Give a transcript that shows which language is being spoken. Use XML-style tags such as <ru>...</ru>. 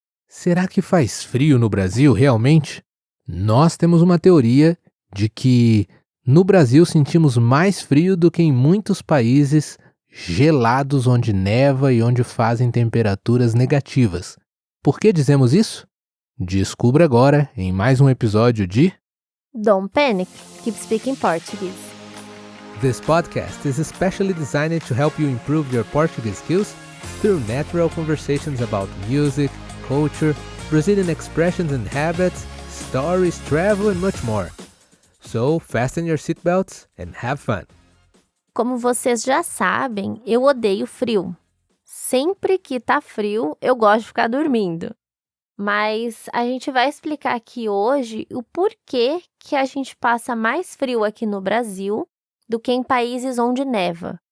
<pt>Será que faz frio no Brasil realmente? Nós temos uma teoria de que no Brasil sentimos mais frio do que em muitos países gelados onde neva e onde fazem temperaturas negativas. Por que dizemos isso? Descubra agora em mais um episódio de</pt> <en>Don't panic, keep speaking Portuguese. This podcast is especially designed to help you improve your Portuguese skills through natural conversations about music, culture, Brazilian expressions and habits, stories, travel and much more. So, fasten your seatbelts and have fun.</en> <pt>Como vocês já sabem, eu odeio frio. Sempre que tá frio, eu gosto de ficar dormindo. Mas a gente vai explicar aqui hoje o porquê que a gente passa mais frio aqui no Brasil do que em países onde neva.</pt>